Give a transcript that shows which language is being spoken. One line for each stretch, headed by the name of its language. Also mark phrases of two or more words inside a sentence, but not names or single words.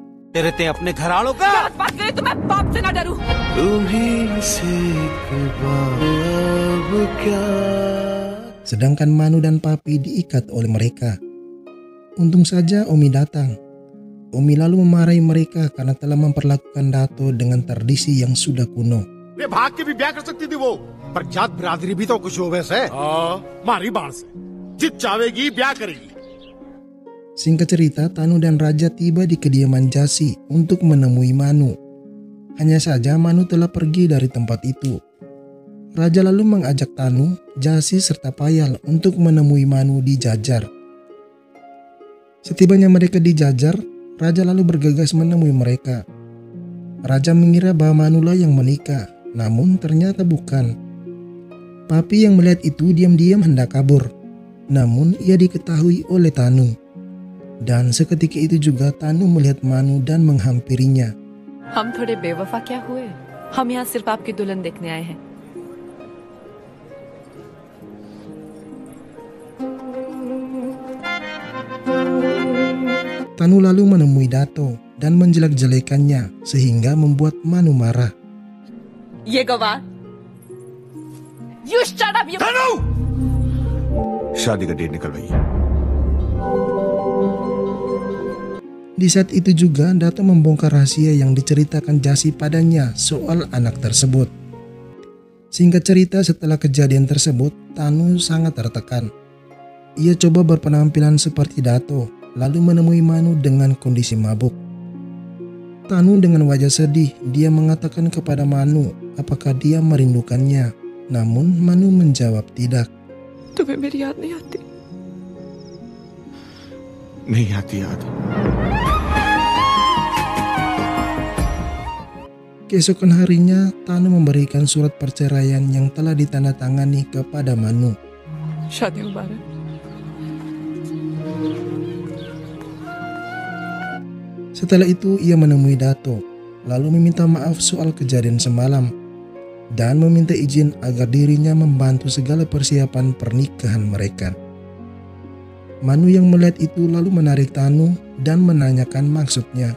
Indonesian: Sedangkan Manu dan Papi diikat oleh mereka. Untung saja Omi datang. Omi lalu memarahi mereka karena telah memperlakukan Dato dengan tradisi yang sudah kuno.
Hindi: भाग के भी ब्याह कर सकती थी वो, पर जात बिरादरी भी तो कुछ हो वैसे। मारी बाण से जित चाहेगी ब्याह करेगी।
Indonesian: Singkat cerita, Tanu dan Raja tiba di kediaman Jasi untuk menemui Manu. Hanya saja Manu telah pergi dari tempat itu. Raja lalu mengajak Tanu, Jasi serta Payal untuk menemui Manu di Jajar. Setibanya mereka di Jajar, Raja lalu bergegas menemui mereka. Raja mengira bahwa Manulah yang menikah, namun ternyata bukan. Papi yang melihat itu diam-diam hendak kabur, namun ia diketahui oleh Tanu. Dan seketika itu juga Tanu melihat Manu dan menghampirinya.
Hindi: हम थोड़े बेवफा क्या हुए? हम यहाँ सिर्फ आपकी दुल्हन देखने आए हैं।
Indonesian: Tanu lalu menemui Dato dan menjelek-jelekannya sehingga membuat Manu marah.
Hindi: ये गवाह,
English: you shut up, you...
Hindi: शादी का डेट निकलवाइए।
Indonesian: Di saat itu juga Dato membongkar rahasia yang diceritakan Jasi padanya soal anak tersebut. Singkat cerita, setelah kejadian tersebut, Tanu sangat tertekan. Ia coba berpenampilan seperti Dato, lalu menemui Manu dengan kondisi mabuk. Tanu dengan wajah sedih, dia mengatakan kepada Manu apakah dia merindukannya. Namun Manu menjawab tidak.
Hindi: तुम्हें मेरी याद नहीं आती? नहीं आती याद।
Indonesian: Keesokan harinya, Tanu memberikan surat perceraian yang telah ditandatangani kepada Manu.
Hindi: शादी मुबारक।
Indonesian: Setelah itu ia menemui Dato, lalu meminta maaf soal kejadian semalam dan meminta izin agar dirinya membantu segala persiapan pernikahan mereka. Manu yang melihat itu lalu menarik Tanu dan menanyakan maksudnya.